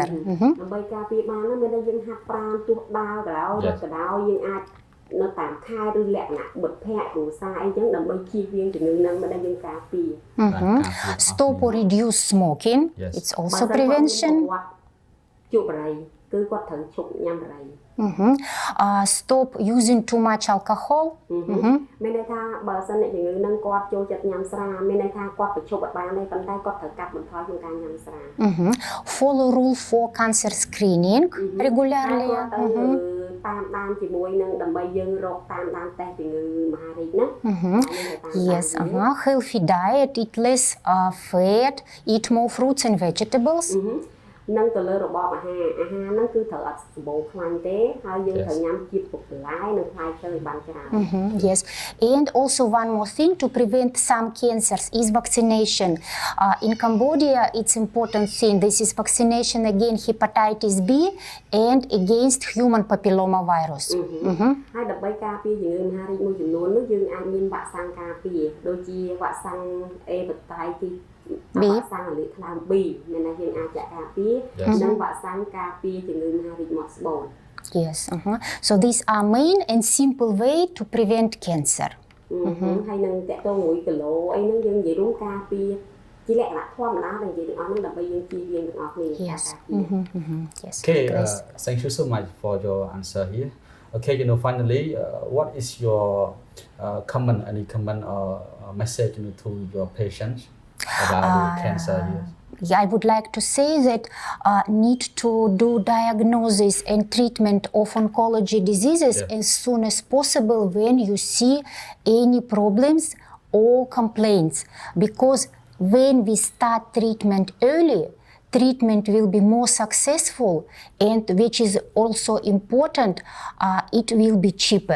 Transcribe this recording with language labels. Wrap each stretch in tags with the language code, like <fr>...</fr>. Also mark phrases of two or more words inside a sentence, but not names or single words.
<km>ដើម្បីការពារបានណាមានតែយើងហាត់ប្រាណទោះដើរក៏ដោយរត់ក៏ដោយយើងអាចនៅតាមខែឬលក្ខណៈបុត្រភ័ក្រគ្រួសារអីចឹងដើម្បីជៀសវាងជំងឺហ្នឹងមិនដែលយើងការពារ</km> <en>Stop or reduce smoking. It's also prevention.</en> <km>ជក់បារីគឺគាត់ត្រូវឈប់ញ៉ាំបារី</km> <en>Stop using too much alcohol.</en> <km>មានន័យថាបើសិនអ្នកជំងឺហ្នឹងគាត់ចូលចិត្តញ៉ាំស្រាមានន័យថាគាត់ប្រឈប់អត់បានទេប៉ុន្តែគាត់ត្រូវកាត់បន្ថយក្នុងការញ៉ាំស្រា</km> <en>Follow rule for cancer screening regularly.</en> <km>តាមដានជាមួយនឹងដើម្បីយើងរកតាមដានតេស្តជំងឺមហារីកណា</km> <en>Yes, healthy diet, eat less fat, eat more fruits and vegetables.</en> <km>នឹងទៅលើរបបអាហារហ្នឹងគឺត្រូវអត់សម្បូរខ្លាញ់ទេហើយយើងត្រូវញ៉ាំជាតិពុកបន្លែនិងផ្លែឈើឲ្យបានច្រើន</km> <en>Yes, and also one more thing to prevent some cancers is vaccination. In Cambodia, it's important thing. This is vaccination against hepatitis B and against human papilloma virus.</en> <km>ហើយដើម្បីការពារជំងឺមហារីកមួយចំនួននោះយើងអាចមានវ៉ាក់សាំងការពារដូចជាវ៉ាក់សាំងអេបតៃទីវ៉ាក់សាំងរលាកថ្លើម B មានន័យយើងអាចចាក់ការពារនិងវ៉ាក់សាំងការពារជំងឺមហារីកមាត់ស្បូន</km> <en>Yes, so these are main and simple way to prevent cancer.</en> <km>ហើយនឹងតកតងមួយគីឡូអីហ្នឹងយើងនិយាយរួមការពារជាលក្ខណៈធម្មតាដែលនិយាយទាំងអស់ហ្នឹងដើម្បីយើងជៀសវាងទាំងអស់គ្នា</km> <en>Yes. Yes. Okay, thank you so much for your answer here. Okay, finally, what is your any comment or message to your patients about the cancer here? I would like to say that need to do diagnosis and treatment of oncology diseases as soon as possible when you see any problems or complaints, because when we start treatment early, treatment will be more successful, and which is also important, it will be cheaper.</en>